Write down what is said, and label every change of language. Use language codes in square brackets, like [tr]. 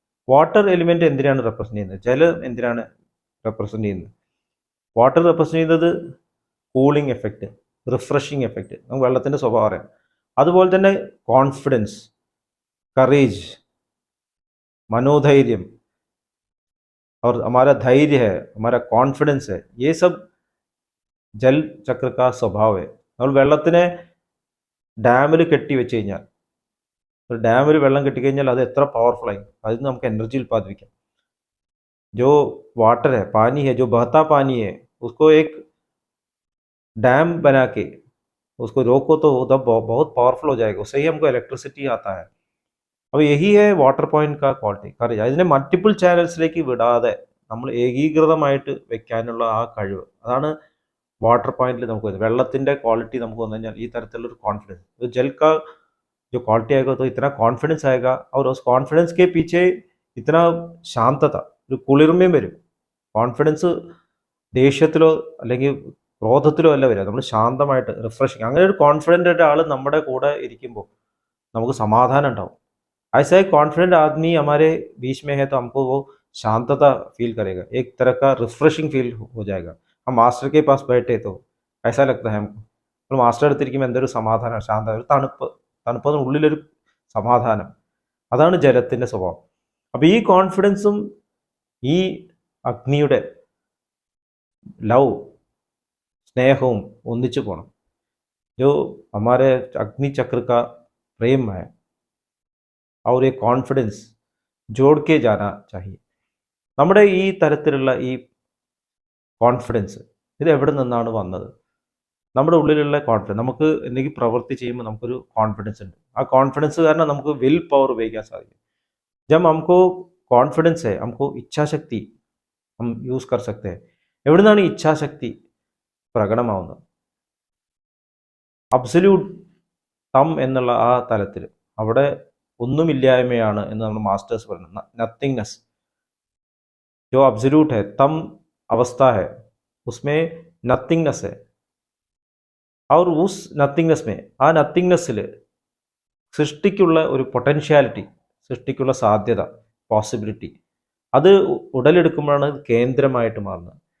[ml] Water element എന്തിനാണ് represent ചെയ്യുന്നത്? ജലം എന്തിനാണ് റെപ്രസെൻ്റ് ചെയ്യുന്നത്? വാട്ടർ റെപ്രസെൻ്റ് ചെയ്യുന്നത് കൂളിംഗ് എഫക്റ്റ്, റിഫ്രഷിങ് എഫക്റ്റ്, നമുക്ക് വെള്ളത്തിൻ്റെ സ്വഭാവം അറിയാം. അതുപോലെ തന്നെ കോൺഫിഡൻസ്, [hi] करेज, मनोधैर्य और हमारा धैर्य है, हमारा कॉन्फिडेंस है, ये सब जल चक्र का स्वभाव है. [ml] നമ്മൾ വെള്ളത്തിനെ ഡാമിൽ കെട്ടി വെച്ച് കഴിഞ്ഞാൽ, ഒരു ഡാമിൽ വെള്ളം കെട്ടിക്കഴിഞ്ഞാൽ അത് എത്ര പവർഫുള്ളായി, അതിൽ നമുക്ക് എനർജി ഉൽപ്പാദിപ്പിക്കാം. [hi] जो वाटर है, पानी है, जो बहता पानी है, उसको एक डैम बना के उसको रोको तो तब बहुत पावरफुल हो जाएगा, उससे ही हमको इलेक्ट्रिसिटी आता है. [ml] അപ്പോൾ [hi] यही है [ml] വാട്ടർ പോയിന്റ് का ക്വാളിറ്റി, കറേജ്. അതിനെ മൾട്ടിപ്പിൾ ചാനൽസിലേക്ക് വിടാതെ നമ്മൾ ഏകീകൃതമായിട്ട് വെക്കാനുള്ള ആ കഴിവ്, അതാണ് വാട്ടർ പോയിന്റിൽ നമുക്ക് വരുന്നത്. വെള്ളത്തിൻ്റെ ക്വാളിറ്റി നമുക്ക് വന്നു കഴിഞ്ഞാൽ ഈ തരത്തിലുള്ളൊരു കോൺഫിഡൻസ്, [hi] जल का जो क्वालिटी आएगा तो इतना कॉन्फिडेंस आएगा, और उस कॉन्फिडेंस के पीछे इतना शांतता, [ml] ഒരു കുളിർമയും വരും. കോൺഫിഡൻസ് ദേഷ്യത്തിലോ അല്ലെങ്കിൽ ക്രോധത്തിലോ അല്ല വരിക, നമ്മൾ ശാന്തമായിട്ട് റിഫ്രഷിങ്, അങ്ങനെ ഒരു കോൺഫിഡൻ്റ് ആയിട്ട് ആൾ നമ്മുടെ കൂടെ ഇരിക്കുമ്പോൾ നമുക്ക് സമാധാനം ഉണ്ടാവും. [hi] ऐसा एक कॉन्फिडेंट आदमी हमारे बीच में है तो हमको वो शांतता फील करेगा, एक तरह का रिफ्रेशिंग फील हो जाएगा. हम मास्टर के पास बैठे तो ऐसा लगता है हमको, [ml] നമ്മൾ മാസ്റ്റർ എടുത്തിരിക്കുമ്പോൾ എന്തൊരു സമാധാനം, ശാന്തത, ഒരു തണുപ്പതിന് ഉള്ളിലൊരു സമാധാനം, അതാണ് ജലത്തിൻ്റെ സ്വഭാവം. അപ്പോൾ ഈ കോൺഫിഡൻസും ഈ അഗ്നിയുടെ ലവ്, സ്നേഹവും ഒന്നിച്ചു പോകണം. [hi] जो हमारे अग्नि चक्र का प्रेम है और एक कॉन्फिडेंस जोड़ के जाना चाहिए. [ml] നമ്മുടെ ഈ തരത്തിലുള്ള ഈ കോൺഫിഡൻസ് ഇത് എവിടെ നിന്നാണ് വന്നത്? നമ്മുടെ ഉള്ളിലുള്ള കോൺഫിഡൻസ്, നമുക്ക് എന്തെങ്കിലും പ്രവൃത്തി ചെയ്യുമ്പോൾ നമുക്കൊരു കോൺഫിഡൻസ് ഉണ്ട്. ആ കോൺഫിഡൻസ് കാരണം നമുക്ക് വിൽ പവർ ഉപയോഗിക്കാൻ സാധിക്കും. [hi] जब हमको कॉन्फिडेंस है, हमको इच्छाशक्ति हम യൂസ് कर सकते हैं. [ml] എവിടെ നിന്നാണ് ഇച്ഛാശക്തി പ്രകടമാവുന്നത്? അബ്സല്യൂട്ട് തം എന്നുള്ള ആ തലത്തിൽ അവിടെ ഒന്നുമില്ലായ്മയാണ് എന്ന് നമ്മൾ മാസ്റ്റേഴ്സ് പറയുന്നത്. [hi] നത്തിങ്നെസ്, जो अब्सोल्यूट है, तम अवस्था है, उसमें नथिंगनेस है. और उस नथिंगनेस में, [ml] ആ നത്തിങ്നെസ്സിൽ സൃഷ്ടിക്കുള്ള ഒരു പൊട്ടൻഷ്യാലിറ്റി, സൃഷ്ടിക്കുള്ള സാധ്യത, പോസിബിലിറ്റി, അത് ഉടലെടുക്കുമ്പോഴാണ് കേന്ദ്രമായിട്ട് മാറുന്നത്.